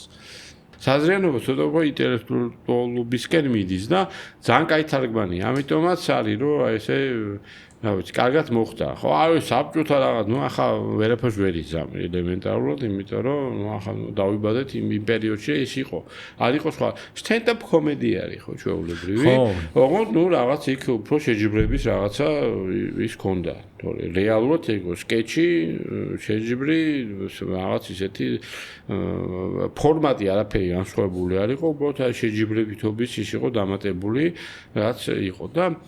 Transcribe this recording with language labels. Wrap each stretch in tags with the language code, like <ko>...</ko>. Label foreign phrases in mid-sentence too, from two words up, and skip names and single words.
<ka>საზრიანობა ცოტა უფრო ინტელექტუალობისკენ მიდის და ძალიან კაი თარგმანია. ამიტომაც არის რომ აი ესე რა ვიცი, კარგად მოხდა. ხო, აი საბჭოთა რაღაც, ნუ ახლა ვერაფერს ვერ იზამ ელემენტარულად, იმიტომ რომ ნუ ახლა დავიბადეთ იმ პერიოდში ის იყო. არ იყო სხვა</ka> <en>stand-up comedy</en> <ka>არის ხო, ჩვეულებრივი. ოღონდ ნუ რაღაც იქ უფრო შეჯიბრების რაღაცა ის ქონდა. თორე რეალურად ეგო სკეჩი, შეჯიბრი, რაღაც ისეთი ფორმატი არაფერი განსხვავებული არ იყო, უბრალოდ აი შეჯიბრებითობის ის იყო დამატებული, რაც იყო და</ka>